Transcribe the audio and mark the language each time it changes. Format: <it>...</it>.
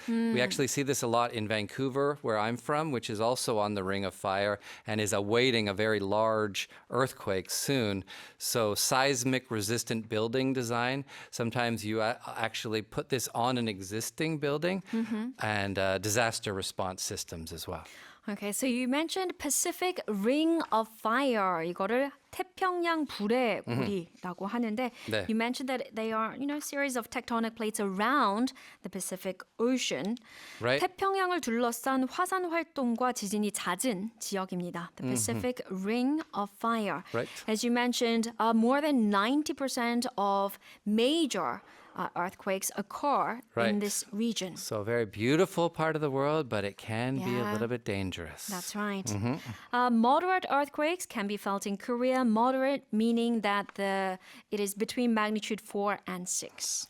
<en>We actually see this a lot in Vancouver, where I'm from, which is also on the Ring of Fire and is awaiting a very large earthquake soon. So seismic resistant building design, sometimes you actually put this on an existing building, and disaster response systems as well. Okay, so you mentioned Pacific Ring of Fire.</en> <ko>이거를 태평양 불의 고리라고 하는데 네.</ko> <en>you mentioned that they are, series of tectonic plates around the Pacific Ocean. Right.</en> <ko>태평양을 둘러싼 화산 활동과 지진이 잦은 지역입니다.</ko> <en>The Pacific Ring of Fire. Right. As you mentioned, more than 90% of major earthquakes occur in Right. this region. So a very beautiful part of the world, but it can be a Yeah. little bit dangerous. That's right. Moderate earthquakes can be felt in Korea. Moderate meaning that it is between magnitude 4 and 6.</en>